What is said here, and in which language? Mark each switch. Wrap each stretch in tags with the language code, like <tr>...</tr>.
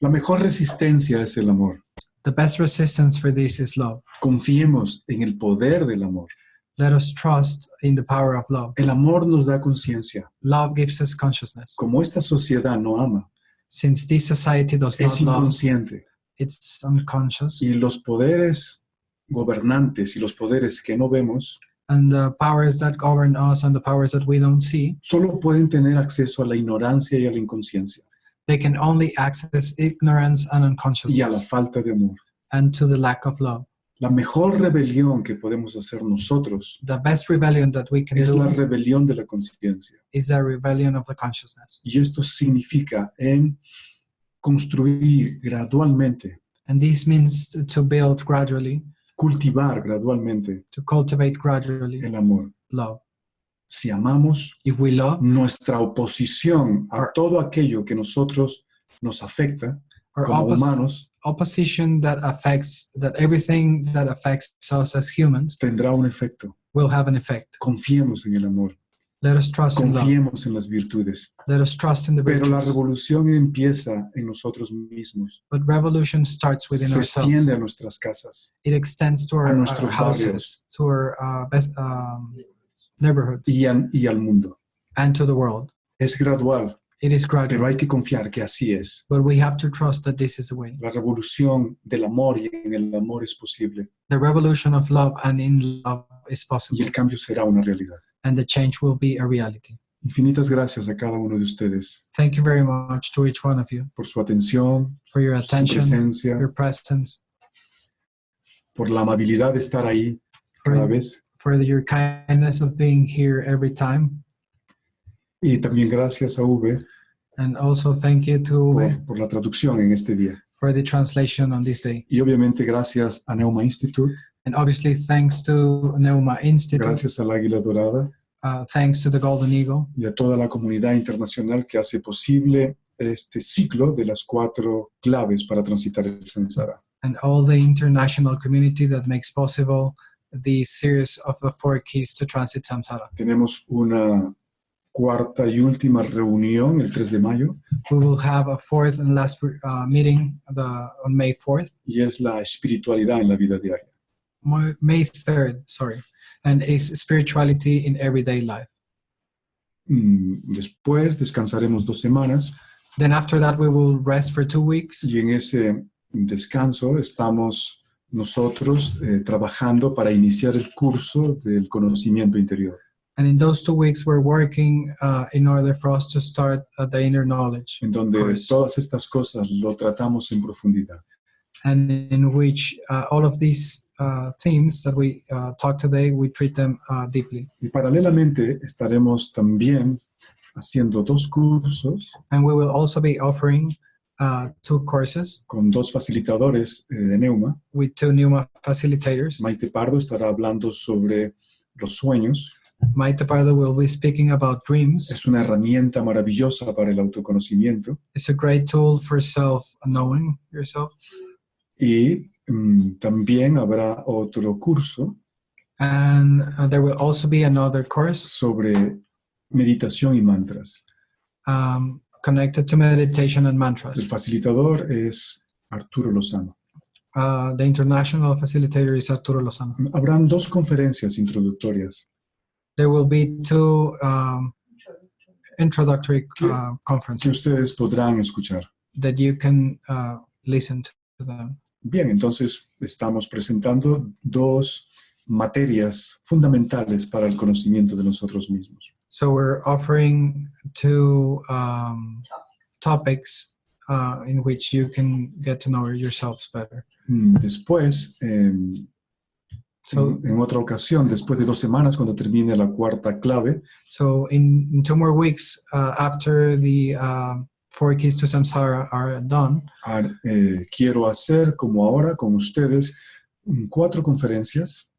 <es>La mejor resistencia es el amor.</es> <en>The best resistance for this is love.</en> <es>Confiemos en el poder del amor.</es> <en>Let us trust in the power of love.</en> <es>El amor nos da conciencia.</es> <en>Love gives us consciousness.</en> <es>Como esta sociedad no ama,</es> <en>Since this society does</en> <es>es</es> <en>not love,</en> <es>inconsciente.</es> <en>it's unconscious.</en> <es>Y los poderes gobernantes y los poderes que no vemos</es> <en>And the powers that govern us and the powers that we don't see,</en> <es>solo pueden tener acceso a la ignorancia y a la inconsciencia</es> <en>they can only access ignorance and</en> <es>y a la</es> <en>unconsciousness</en> <es>falta de amor.</es> <en>and to the lack of love.</en> <es>La mejor rebelión que podemos hacer nosotros</es> <en>The best rebellion that we can</en> <es>es la</es> <en>do</en> <es>rebelión de la conciencia.</es> <en>is the rebellion of the consciousness.</en> <es>Y esto significa en construir gradualmente,</es> <en>And this means to build gradually,</en> <es>cultivar gradualmente</es> <en>to cultivate gradually</en> <es>el amor.</es> <en>love.</en> <es>Si amamos,</es> <en>If we love,</en> <es>nuestra oposición a todo aquello que nosotros nos afecta</es> <en>our</en> <es>como humanos</es> <en>opposition that everything that affects us as humans</en> <es>tendrá un efecto.</es> <en>will have an effect.</en> <es>Confiemos en el amor,</es> <en>Let us trust in love.</en> <es>confiemos en las virtudes.</es> <en>Let us trust in the</en> <es>Pero la</es> <en>virtues.</en> <es>revolución empieza en nosotros mismos,</es> <en>But revolution starts within</en> <es>se</es> <en>ourselves.</en> <es>extiende a nuestras casas</es> <en>It extends to</en> <es>a</es> <en>our</en> <es>nuestros</es> <en>houses,</en> <es>barrios.</es> <en>to our neighborhoods,</en> <es>y al mundo.</es> <en>and to the world.</en> <es>Es gradual,</es> <en>It is</en> <es>pero</es> <en>gradual,</en> <es>hay que confiar que así es.</es> <en>but we have to trust that this is the way.</en> <es>La revolución del amor y en el amor es posible</es> <en>The revolution of love and in love is</en> <es>y</es> <en>possible,</en> <es>el cambio será una realidad.</es> <en>and the change will be a reality.</en> <es>Infinitas gracias a cada uno de ustedes</es> <en>Thank you very much to each one of you</en> <es>por su atención,</es> <en>for your</en> <es>su</es> <en>attention,</en> <es>presencia,</es> <en>your presence,</en> <es>por la amabilidad de estar ahí cada vez.</es> <en>for your kindness of being here every time.</en> <es>Y también gracias a Uwe</es> <en>And also thank you to Uwe</en> <es>por la traducción en este día.</es> <en>for the translation on this day.</en> <es>Y obviamente gracias a Neuma Institute,</es> <en>And obviously thanks to Neuma Institute,</en> <es>gracias al Águila Dorada</es> <en>thanks to the Golden Eagle,</en> <es>y a toda la comunidad internacional que hace posible este ciclo de las 4 claves para transitar el samsara.</es> <en>and all the international community that makes possible the series of the 4 keys to transit samsara.</en> <es>Tenemos una cuarta y última reunión el 3 de mayo</es> <en>We will have a 4th and last meeting on May 4th,</en> <es>y es la espiritualidad en la vida diaria.</es> <en>May 3rd, sorry, and is spirituality in everyday life.</en> <es>Después descansaremos 2 semanas</es> <en>Then after that, we will rest for 2 weeks.</en> <es>y en ese descanso estamos nosotros trabajando para iniciar el curso del conocimiento interior.</es> <en>And in those 2 weeks, we're working in order for us to start the inner knowledge</en> <es>En donde</es> <en>course,</en> <es>todas estas cosas lo tratamos en profundidad.</es> <en>and in which all of these themes that we talk today, we treat them deeply.</en> <es>Y paralelamente estaremos también haciendo 2 cursos</es> <en>And we will also be offering 2 courses</en> <es>con 2 facilitadores de Neuma.</es> <en>with 2 Neuma facilitators.</en> <es>Maite Pardo estará hablando sobre los sueños.</es> <en>Maite Pardo will be speaking about dreams.</en> <es>Es una herramienta maravillosa para el autoconocimiento.</es> <en>It's a great tool for self-knowing yourself.</en> <es>Y también habrá otro curso</es> <en>And there will also be another course</en> <es>sobre meditación y mantras.</es> <en>connected to meditation and</en> <es>El</es> <en>mantras.</en> <es>facilitador es Arturo Lozano.</es> <en>The international facilitator is Arturo Lozano.</en> <es>Habrán 2 conferencias introductorias.</es> <en>There will be 2 introductory</en> <es>que</es> <en>conferences</en> <es>ustedes podrán escuchar.</es> <en>that you can listen to them.</en> <es>Bien, entonces estamos presentando 2 materias fundamentales para el conocimiento de nosotros mismos.</es> <en>So we're offering 2 topics in which you can get to know yourselves better.</en> <es>Después,</es> <en>So,</en> <es>en otra ocasión, después de 2 semanas, cuando termine la 4ª clave,</es> <en>so in 2 more weeks, after the 4 keys to samsara are done,</en> <es>quiero hacer, como ahora con ustedes, 4 conferencias</es>